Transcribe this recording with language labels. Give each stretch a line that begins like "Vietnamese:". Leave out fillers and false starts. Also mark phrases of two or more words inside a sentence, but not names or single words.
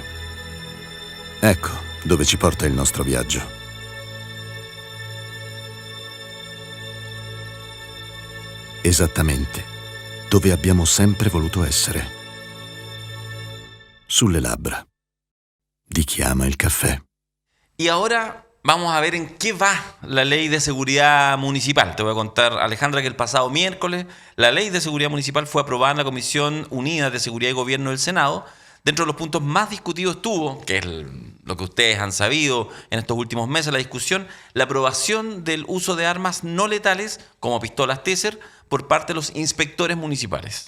Italian: Ecco dove ci porta il nostro viaggio. Esattamente dove abbiamo sempre voluto essere. Sulle labbra di chi ama il caffè.
Spanish: Y ahora vamos a ver en qué va la ley de seguridad municipal. Te voy a contar, Alejandra, que el pasado miércoles la ley de seguridad municipal fue aprobada en la Comisión Unida de Seguridad y Gobierno del Senado, Dentro de los puntos más discutidos estuvo, que es lo que ustedes han sabido en estos últimos meses, la discusión, la aprobación del uso de armas no letales, como pistolas Taser, por parte de los inspectores municipales.